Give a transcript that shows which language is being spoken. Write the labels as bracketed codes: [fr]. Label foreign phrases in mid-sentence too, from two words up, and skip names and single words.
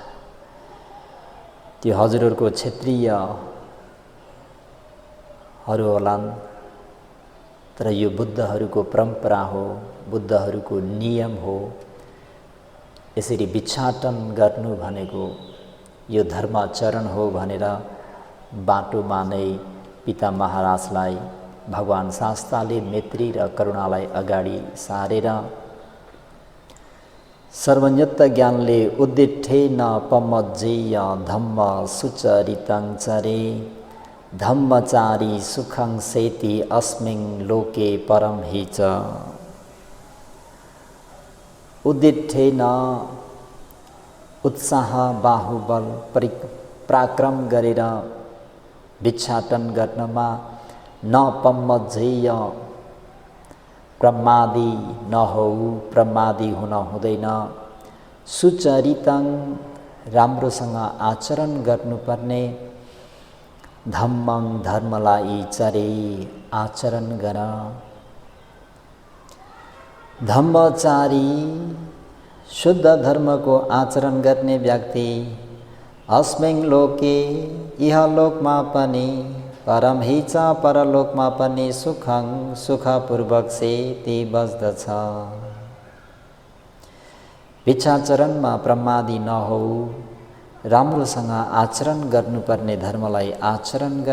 [ne] त्यो हजुरहरूको क्षेत्रीयहरू होलान्, तर यो बुद्धहरूको परम्परा हो, बुद्धहरूको नियम हो, यसरी भिक्षाटन गर्नु भनेको यो धर्माचरण हो भनेर बाटोमा नै पिता महाराजलाई भगवान शास्ताले मैत्री र करुणालाई अगाडि सारेर सर्वज्ञत्व ज्ञानले [pi] उद्दिठेन पमज्जेय धम्म सुचरितं चरे धम्मचारी सुखं सेति अस्मिन् लोके परम हि च। [ne] उद्दिठेन उत्साह बाहुबल पराक्रम गरेर भिक्षाटन गर्नमा, [pi] न पमज्जेय [ne] प्रमादी नहौ, प्रमादी हुन हुँदैन। सुचरितं राम्रोसँग आचरण गर्नुपर्ने। धम्मं धर्मलाई चरे आचरण गर। धम्मचारी शुद्ध धर्मको आचरण गर्ने व्यक्ति [pi] अस्मिन् लोके [ne] इहलोकमा पनि परमहिच परलोकमा पनि सुखं सुखपूर्वक सेती बस्दछ। भिक्षाचरणमा प्रमादी नहौ, राम्रोसँग आचरण गर्नुपर्ने धर्मलाई आचरण गर।